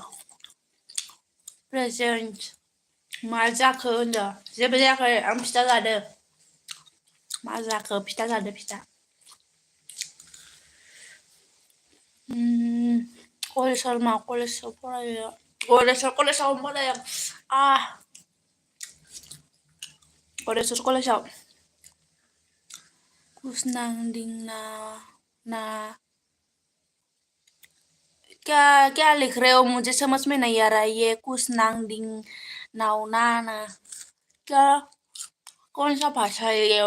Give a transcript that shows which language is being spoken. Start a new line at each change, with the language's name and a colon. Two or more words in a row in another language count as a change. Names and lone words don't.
Bodo: प्रेजेन्ट मा जाखो होनदों जेबो जायाखै आं फिथा जादों मा जाखो फिथा जादो फिथा कलेजाव फरायो कलेजाव फरायो
Hindi: कलेजाव कुछ नांदिंना ना क्या क्या लिख रहे हो? मुझे समझ में नहीं आ रहा है। ये कुछ नांगडिंग नावना ना क्या कौन सा भाषा है ये?